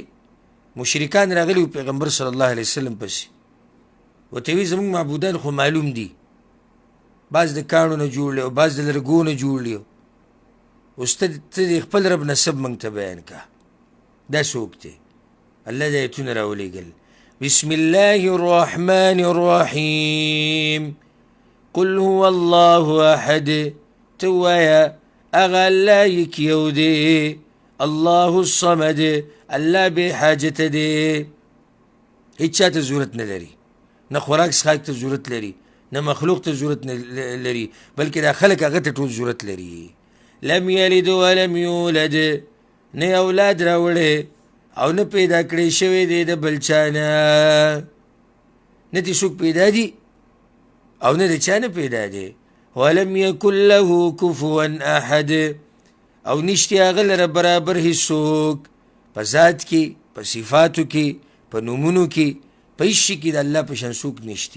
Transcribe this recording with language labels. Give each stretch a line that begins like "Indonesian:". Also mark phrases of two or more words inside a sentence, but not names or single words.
Pashto: مشرکان راغلي وو پیغمبر
Arabic: صلی الله علیه وسلم
Pashto: پسې، ورته ویل زموږ معبودان خو معلوم دي، بعض د کاڼو نه جوړ دی او بعض د لرګو نه جوړ دی، اوس ته د خپل رب نسب موږ ته بیان که. دا څوک دی؟ الله دا ایتونه راولېږل.
Arabic: بسم الله الرحمن الرحیم. قل هو الله احد،
Pashto: ته ووایه هغه الله یک یو دی.
Arabic: الله الصمد،
Pashto: الله بې حاجته دی، هیڅ چا ته ضرورت نه لري، نه خوراک څښاک ته ضرورت لري، نه مخلوق ته ضرورت نه لري، بلکې دا خلک هغه ته ټول ضرورت لري.
Arabic: لم یلد ولم یولد،
Pashto: نه اولاد راوړی او نه پیدا کړی شوی دی د بل چا نه، نه دې څوک پیدا دي او نه د چا نه پیدا دی.
Arabic: ولم یکن له کفوا احد،
Pashto: او نشتی هغه لره برابر هیڅوک، په ذات کې، په صفاتو کې، په نومونو کې، په هیڅ شي کې د الله په شان څوک نشتی.